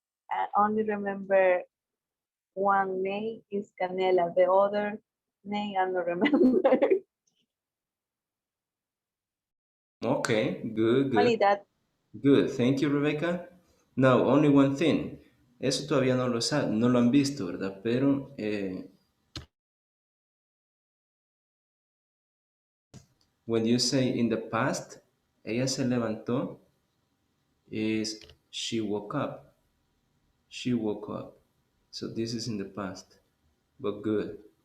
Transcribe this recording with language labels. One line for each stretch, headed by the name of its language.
English: I only remember one name is Canela, the other name I don't remember. Okay, good, good, Only that. good. Thank you, Rebecca. Now, only one thing.
Spanish: Eso todavía no lo han visto, ¿verdad? Pero
English: when you say in the past,
Spanish: ella se levantó,
English: is she woke up. She woke up. So this is in the past, but good.